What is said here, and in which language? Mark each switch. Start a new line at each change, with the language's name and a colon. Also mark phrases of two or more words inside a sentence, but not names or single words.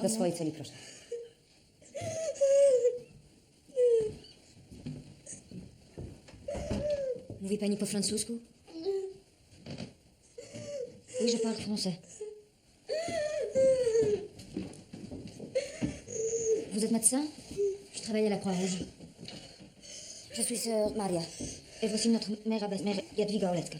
Polish: Do nią. swojej celi, proszę. Mówi pani po francusku?
French: Oui, je parle français. Vous êtes médecin? Je travaille à la Croix-Rouge. Je suis sœur Maria. Et voici notre mère abbesse, mère Jadwiga Oletka.